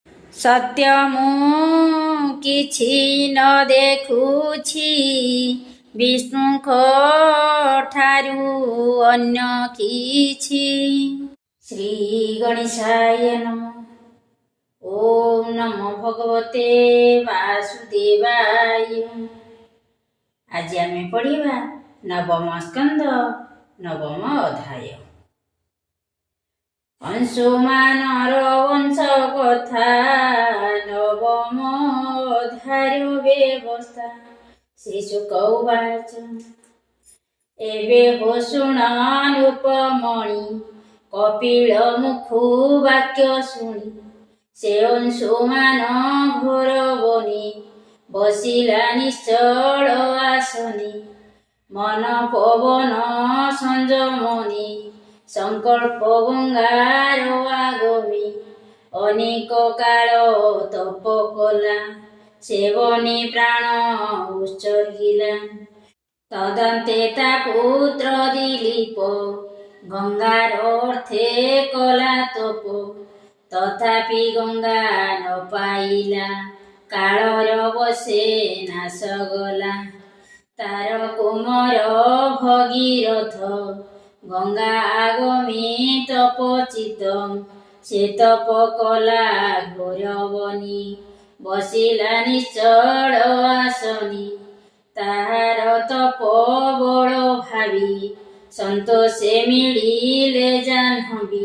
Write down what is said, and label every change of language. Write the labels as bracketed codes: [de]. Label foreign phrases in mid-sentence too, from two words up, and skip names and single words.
[or] ସତ୍ୟ ମୁ କିଛି ନ ଦେଖୁଛି ବିଷ୍ଣୁକ ଠାରୁ ଅନ୍ୟ କିଛି। [sa] श्री गणेशाय नमः। ओम नमो भगवते वासुदेवाय। [or] ଆଜ ଆମେ ପଢ଼ିବା ନବମ ସ୍କନ୍ଦ ନବମ ଅଧ୍ୟାୟ। ଅଂଶୁମାନର ବଂଶ କଥା ନବମ ଅଧ୍ୟାୟ ବ୍ୟବସ୍ଥା। [sa] श्रीशुक उवाच [or] ଏବେ ହୋ ଶୁଣାନୁପମଣି କପିଳ ମୁଖୁ ବାକ୍ୟ ଶୁଣୀ। ସେ ଅଂଶୁମାନ ଘୋର ବନୀ ବସିଲା ନିଶ୍ଚଳ ଆସନୀ। ମନ ପବନ ସଂଯମନୀ ସଂକଳ୍ପ ଗଙ୍ଗାର ଆଗମୀ। ଅନେକ କାଳ ତପ କଲା ସେବନୀ ପ୍ରାଣ ଉତ୍ସର୍ଗିଲା। ତଦନ୍ତେ ତା ପୁତ୍ର ଦିଲୀପ ଗଙ୍ଗାର ଅର୍ଥେ କଲା ତପ। ତଥାପି ଗଙ୍ଗା ନ ପାଇଲା କାଳର ବସେ ନାଶ ଗଲା। ତାର କୁମର ଭଗୀରଥ ଗଙ୍ଗା ଆଗମୀ ତପଚିତ। ସେ ତପ କଲା ଘୋର ବନୀ ବସିଲା ନିଶ୍ଚଳ ଆସନୀ। ତାହାର ତପ ବଡ଼ ଭାବୀ ସନ୍ତୋଷେ ମିଳିଲେ ଜାହ୍ନବୀ।